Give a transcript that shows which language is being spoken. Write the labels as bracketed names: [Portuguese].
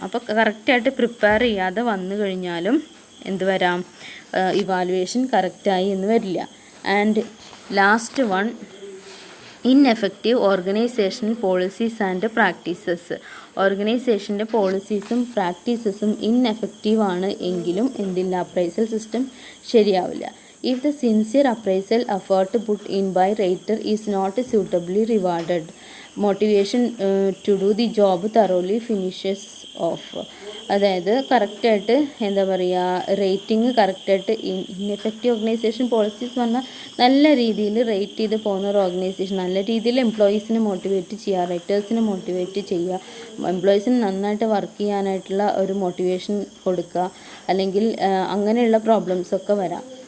[Malayalam] അപ്പോൾ കറക്റ്റായിട്ട് പ്രിപ്പയർ ചെയ്യാതെ വന്നു കഴിഞ്ഞാലും എന്ത് വരാം, ഇവാലുവേഷൻ കറക്റ്റായി എന്ന് വരില്ല. [English] And last one, ineffective organizational policies and practices. [Malayalam] ഓർഗനൈസേഷൻ്റെ പോളിസീസും പ്രാക്ടീസസും ഇൻഎഫക്റ്റീവാണ് എങ്കിലും എന്തില്ല, അപ്രൈസൽ സിസ്റ്റം ശരിയാവില്ല. [English] If the sincere appraisal effort put in by rater is not suitably rewarded, motivation to do the job thoroughly finishes off. [Malayalam] അതായത് കറക്റ്റായിട്ട് എന്താ പറയുക, rating കറക്റ്റായിട്ട് ineffective organisation policies എന്ന് പറഞ്ഞാൽ നല്ല രീതിയിൽ റേറ്റ് ചെയ്ത് പോകുന്ന ഒരു ഓർഗനൈസേഷൻ, നല്ല രീതിയിൽ എംപ്ലോയീസിനെ മോട്ടിവേറ്റ് ചെയ്യുക, റൈറ്റേഴ്സിനെ മോട്ടിവേറ്റ് ചെയ്യുക, എംപ്ലോയീസിന് നന്നായിട്ട് വർക്ക് ചെയ്യാനായിട്ടുള്ള ഒരു മോട്ടിവേഷൻ കൊടുക്കുക, അല്ലെങ്കിൽ അങ്ങനെയുള്ള പ്രോബ്ലംസൊക്കെ വരാം.